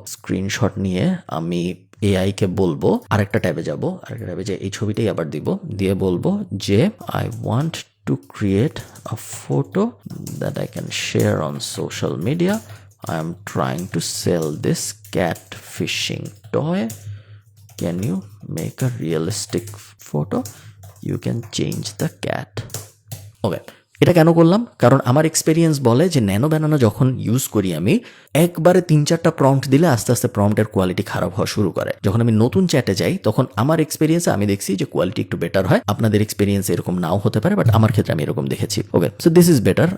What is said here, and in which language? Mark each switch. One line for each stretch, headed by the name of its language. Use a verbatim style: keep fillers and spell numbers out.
Bangla: Screenshot নিয়ে আমি AI কে বলবো, আরেকটা ট্যাবে যাব, আরেকটা ট্যাবে যে এই ছবিটাই আবার দিব, দিয়ে বলবো যে
English: I want to create a photo that I can share on social media, I am trying to sell this cat fishing toy. Can you make a realistic photo? You can change the cat. Okay.
Bangla: এটা কেন করলাম? কারণ আমার experience বলে যে nano ব্যানানো যখন use করি আমি, একবারে তিন চারটা প্রম্পট দিলে আস্তে আস্তে প্রম্পটের কোয়ালিটি খারাপ হওয়া শুরু করে। যখন আমি নতুন চ্যাটে যাই তখন আমার এক্সপিরিয়েন্সে আমি দেখছি যে কোয়ালিটি একটু বেটার হয়। আপনাদের এক্সপিরিয়েন্স এরকম নাও হতে পারে, বাট আমার ক্ষেত্রে আমি এরকম দেখেছি।
English: Okay, so this is better.